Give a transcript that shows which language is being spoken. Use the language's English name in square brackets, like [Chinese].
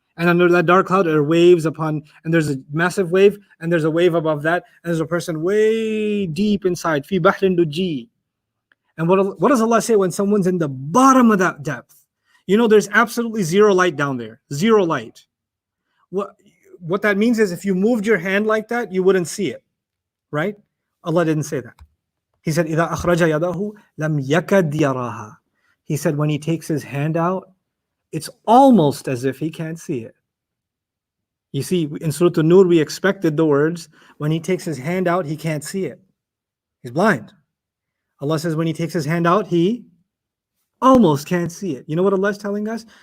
[English] And under that dark cloud, there are waves upon, and there's a massive wave, and there's a wave above that, and there's a person way deep inside. Fi bahrin duji. And what does Allah say when someone's in the bottom of that depth? You know, there's absolutely zero light down there. Zero light. What that means is if you moved your hand like that, you wouldn't see it, right? Allah didn't say that. He said, [Arabic] إِذَا أَخْرَجَ يَدَهُ لَمْ يَكَدْ يَرَاهَا. [English] He said, when he takes his hand out, it's almost as if he can't see it. You see, in Surah An-Nur, we expected the words, when he takes his hand out, he can't see it. He's blind. Allah says, when he takes his hand out, he almost can't see it. You know what Allah is telling us?